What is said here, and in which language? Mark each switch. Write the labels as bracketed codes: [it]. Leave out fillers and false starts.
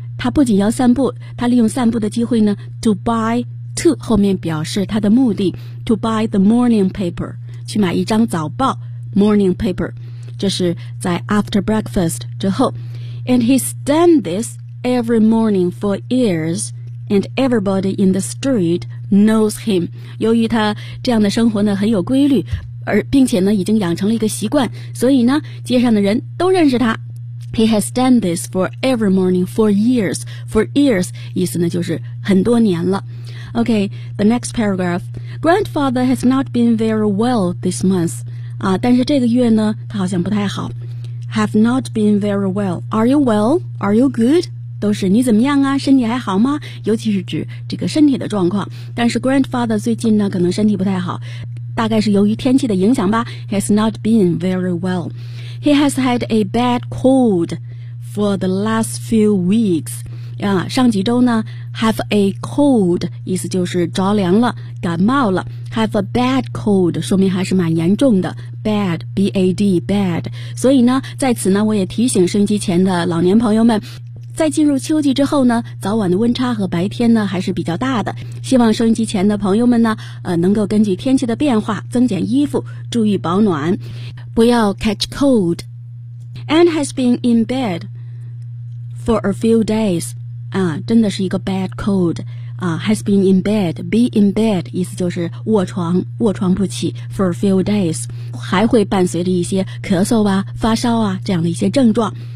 [zh] 他不仅要散步，他利用散步的机会呢 to 后面表示他的目的， [en] to buy the morning paper， [zh] 去买一张早报 [en] morning paper， [zh] 这是在 [en] after breakfast [zh] 之后。 [en] And he's done this every morning for years and everybody in the street knows him。 [zh] 由于他这样的生活呢很有规律，而并且呢已经养成了一个习惯，所以呢街上的人都认识他。 [en] He has done this for every morning for years. For years [zh] 意思呢就是很多年了。 [en] OK, the next paragraph. Grandfather has not been very well this month. [zh] 啊，但是这个月呢他好像不太好。 [en] Have not been very well. Are you well? Are you good? [zh] 都是你怎么样啊，身体还好吗，尤其是指这个身体的状况。但是 grandfather 最近呢可能身体不太好，大概是由于天气的影响吧。 [en] Has not been very well. He has had a bad cold for the last few weeks. [zh] 上几周呢 [en] have a cold [zh] 意思就是着凉了，感冒了。 [en] Have a bad cold [zh] 说明还是蛮严重的， [en] bad B-A-D bad。 [zh] 所以呢在此呢我也提醒收音机前的老年朋友们，在进入秋季之后呢，早晚的温差和白天呢还是比较大的，希望收音机前的朋友们呢能够根据天气的变化增减衣服，注意保暖，不要 [en] catch cold。 And has been in bed for a few days [zh] 啊，真的是一个 [en] bad cold 啊。 Has been in bed， be in bed [zh] 意思就是卧床不起， [en] for a few days [zh] 还会伴随着一些咳嗽啊发烧啊这样的一些症状。